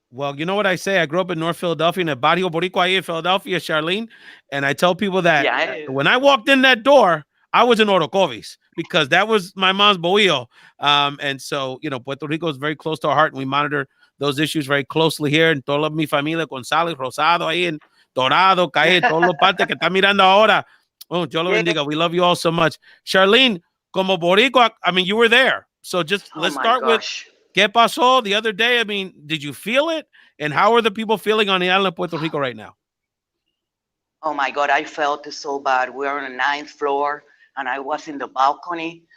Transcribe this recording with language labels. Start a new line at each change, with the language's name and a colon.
English: Well, you know what I say? I grew up in North Philadelphia, in a
Spanish: Barrio Boricua ahí
English: in Philadelphia, Charlene. And I tell people that when I walked in that door, I was in Orocovis because that was my mom's bohío. And so, Puerto Rico is very close to our heart, and we monitor those issues very closely here.
Spanish: And toda mi familia, González, Rosado, ahí en Dorado, Calle, todos los partes que está mirando ahora.
English: Oh,
Spanish: Dios lo bendiga.
English: We love you all so much. Charlene,
Spanish: como Boricua,
English: I mean, you were there. So just let's start with
Spanish: ¿Qué pasó
English: the other day? I mean, did you feel it? And how are the people feeling on the island of Puerto Rico right now? Oh my God, I felt it so bad. We were on the 9th floor and I was in the balcony.